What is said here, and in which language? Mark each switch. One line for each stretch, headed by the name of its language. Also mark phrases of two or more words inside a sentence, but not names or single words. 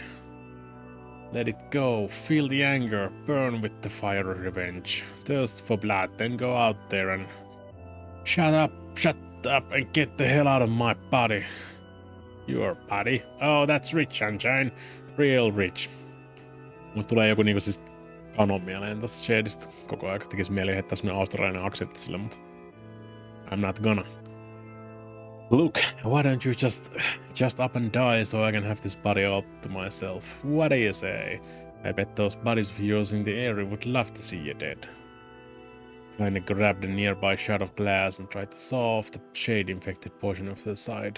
English: Let it go, feel the anger, burn with the fire of revenge. Thirst for blood, then go out there and... Shut up and get the hell out of my body. Your body? Oh, that's rich, sunshine. Real rich.
Finnish: Mut tulee joku niinku siis kanon mieleen tästä Shadeista koko ajan. Tekis mieli heittää semmonen australialainen aksentti sille, mut
English: I'm not gonna. Look, why don't you just up and die so I can have this body all to myself? What do you say? I bet those buddies of yours in the area would love to see you dead. Kinda grabbed a nearby shard of glass and tried to saw off the shade-infected portion of the side.